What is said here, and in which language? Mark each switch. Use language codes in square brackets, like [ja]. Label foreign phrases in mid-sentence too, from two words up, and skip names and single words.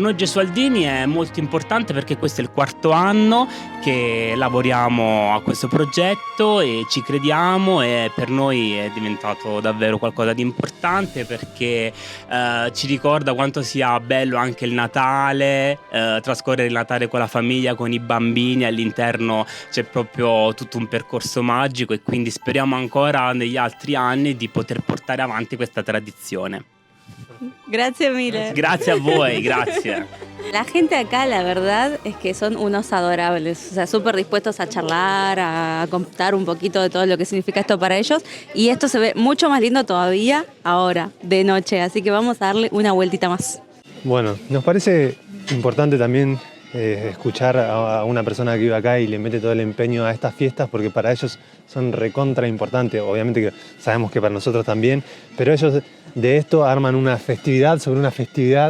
[it] noi gesualdini è molto importante perché questo è il 4º anno che lavoriamo a questo progetto e ci crediamo e per noi è diventato davvero qualcosa di importante perché ci ricorda quanto sia bello anche il Natale, trascorrere il Natale con la famiglia, con i bambini, all'interno c'è proprio tutto un percorso magico e quindi speriamo ancora negli altri anni di poter portare avanti questa tradizione. [es] Gracias mille. [it] Grazie a voi, grazie. [es] La gente acá, la verdad, es que son unos adorables, o sea, súper dispuestos a charlar, a contar un poquito de todo lo que significa esto para ellos. Y esto se ve mucho más lindo todavía ahora, de noche, así que vamos a darle una vueltita más. Bueno, nos parece importante también escuchar a una persona que vive acá y le mete todo el empeño a estas fiestas porque para ellos son recontra importantes, obviamente que sabemos que para nosotros también, pero ellos de esto arman una festividad sobre una festividad,